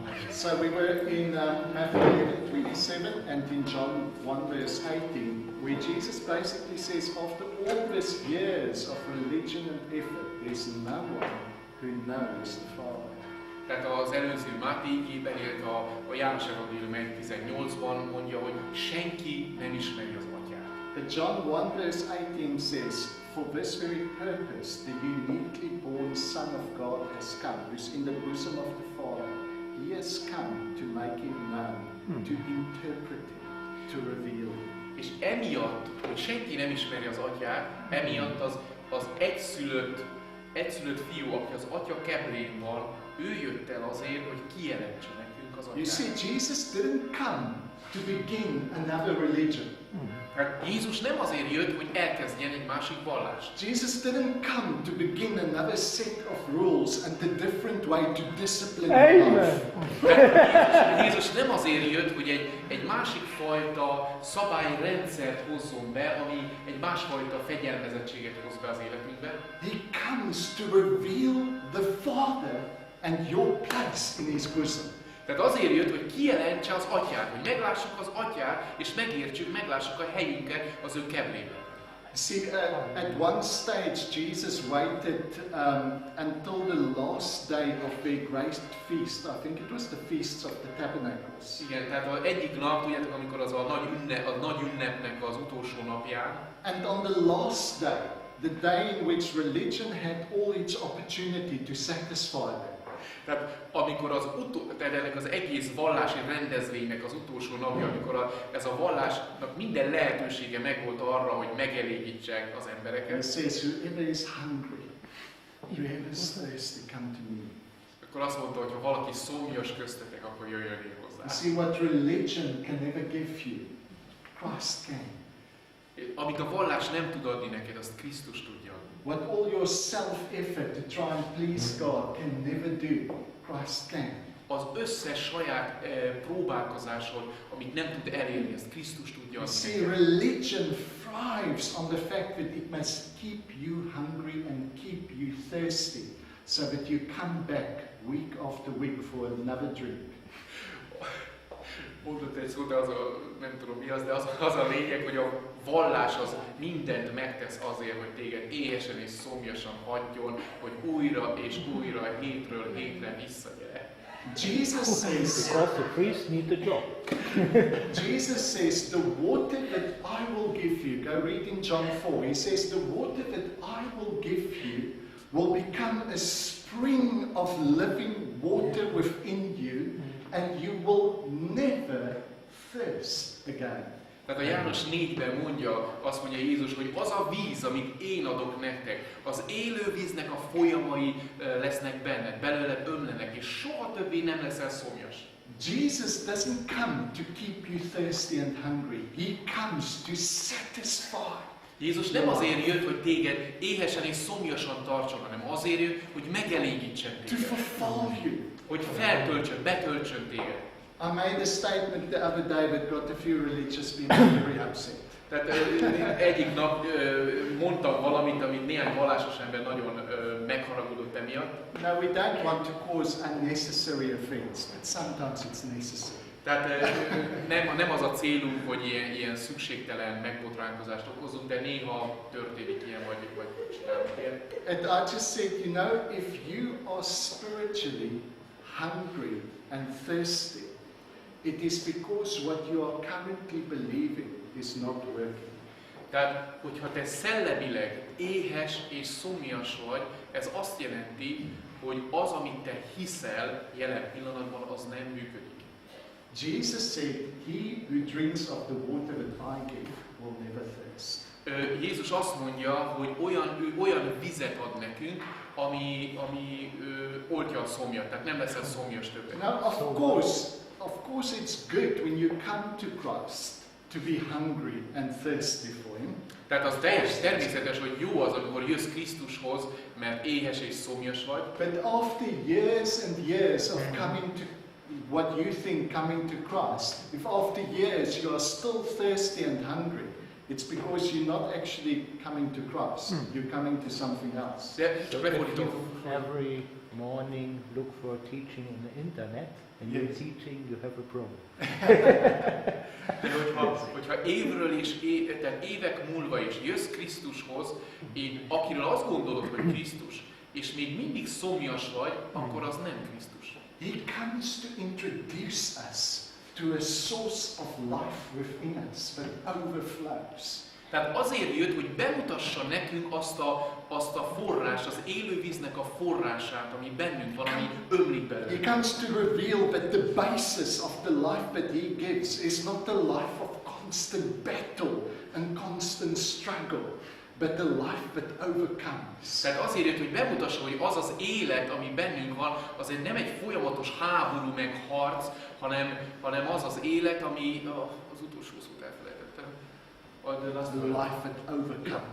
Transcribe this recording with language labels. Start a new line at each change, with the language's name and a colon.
English: So we were in Matthew 27 and in John 1 verse 18, where Jesus basically says, after all these years of religion and effort, there's no one who knows the Father.
Hungarian: Tehát az előző Máté igében, illetve a János Evangélium 1:18-ban mondja, hogy senki nem ismeri az Atyát.
English: But John 1 verse 18 says, for this very purpose, the uniquely born Son of God has come, who's in the bosom of the Father. He has come to make him known, to interpret him, to reveal him.
Hungarian: És emiatt, hogy senki nem ismeri az Atyát, emiatt az egyszülött fiú, aki az Atya keblén van, ő jött el azért, hogy kijelentse nekünk az Atyát.
English: You see, Jesus didn't come to begin another religion.
Hungarian: Hát Jézus nem azért jött, hogy elkezdjen egy másik vallást.
English: Jesus didn't come to begin another set of rules and a different way to discipline life.
Hungarian: Jézus nem azért jött, hogy egy másik fajta szabályrendszert hozzon be, ami egy másfajta fegyelmezettséget hoz be az életünkbe.
English: He comes to reveal the Father and your place in his bosom.
Hungarian: Tehát azért jött, hogy kijelentse az Atyát, hogy meglássuk az Atyát, és meglássuk a helyünket az ő keblében.
English: See, at one stage Jesus waited until the last day of their great feast. I think it was the Feast of the Tabernacles.
Hungarian: Igen, tehát az egyik nap, tudjátok, amikor az a nagy ünnepnek az utolsó napján.
English: And on the last day, the day in which religion had all its opportunity to satisfy them.
Hungarian: Tehát amikor tehát ennek az egész vallási rendezvénynek az utolsó napja, amikor ez a vallásnak minden lehetősége megvolt arra, hogy megelégítsék az embereket.
English: It says, whoever is hungry, whoever is thirsty, come to me.
Hungarian: Akkor azt mondta, hogy ha valaki szomjas köztetek, akkor jöjjön én hozzá.
English: You see, what religion can never give you, Christ can.
Hungarian: Amit a vallás nem tud adni neked, azt Krisztus tudja.
English: What all your self-effort to try and please God can never do, Christ can.
Hungarian: Az összes saját próbálkozásod, amit nem tud elérni, ezt Krisztus tudja
English: You
Hungarian: adni.
English: see, religion thrives on the fact that it must keep you hungry and keep you thirsty, so that you come back week after week for another drink.
Hungarian: Mondott egy szó, de nem tudom mi az, de az a lényeg, hogy a vallás az mindent megtesz azért, hogy téged éhesen és szomjasan hagyjon, hogy újra és újra, hétről hétre visszagyere.
English: Jesus says, Because the priests need the job. Jesus says, the water that I will give you, go read in John 4, he says, the water that I will give you will become a spring of living water within you, and you will never thirst again.
Hungarian: Tehát a János 4-ben azt mondja Jézus, hogy az a víz, amit én adok nektek, az élő víznek a folyamai lesznek benned, belőle ömlenek, és soha többé nem leszel szomjas.
English: Jesus doesn't come to keep you thirsty and hungry. He comes to satisfy.
Hungarian: Jézus nem azért jött, hogy téged éhesen és szomjasan tartson, hanem azért jött, hogy megelégítsen
English: To
Hungarian: téged.
English: fulfill you.
Hungarian: Hogy feltöltsön, betöltsön téged.
English: I made a statement the other day that got a few religious people very upset.
Hungarian: Tehát egyik nap mondtam valamit, amit néhány vallásos ember nagyon megharagudott emiatt.
English: No, we don't want to cause unnecessary offense, but sometimes it's necessary.
Hungarian: Tehát nem az a célunk, hogy ilyen szükségtelen megbotránkozást okozunk, de néha történik ilyen, vagy csinálunk ilyen.
English: And I just said, you know, if you are spiritually hungry and thirsty, it is because what you are currently believing is not working.
Hungarian: Tehát, hogyha te szellemileg éhes és szomjas vagy, ez azt jelenti, hogy az, amit te hiszel jelen pillanatban, az nem működik.
English: Jesus said, he who drinks of the water that I give will never thirst.
Hungarian: Jézus azt mondja, hogy olyan vizet ad nekünk, ami oltja a szomjat, tehát nem leszel szomjas többet.
English: Now, of course it's good when you come to Christ to be hungry and thirsty for him.
Hungarian: Tehát az természetes, hogy jó az, amikor jössz Krisztushoz, mert éhes és szomjas vagy.
English: But after years and years of coming to what you think coming to Christ, if after years you are still thirsty and hungry, it's because you're not actually coming to Christ. You're coming to something else.
Hungarian: De csak
English: So if
Hungarian: lefordítom.
English: you every morning look for teaching on the internet and you're teaching, you have a problem.
Hungarian: De hogyha évről és tehát évek múlva is jössz Krisztushoz, akiről azt gondolod, hogy Krisztus, és még mindig szomjas vagy, akkor az nem Krisztus.
English: He comes to introduce us to a source of life within us that overflows.
Hungarian: Tehát azért jött, hogy bemutassa nekünk azt a forrás, az élővíznek a forrását, ami bennünk van, ami ömlik belőle.
English: He comes to reveal that the basis of the life that he gives is not the life of constant battle and constant struggle, but the life that overcomes.
Hungarian: Tehát azért jött, hogy bemutassa, hogy az az élet, ami bennünk van, azért nem egy folyamatos háború meg harc, hanem az az élet, ami az utolsó szót elfelejtettem.
English: The life that overcomes.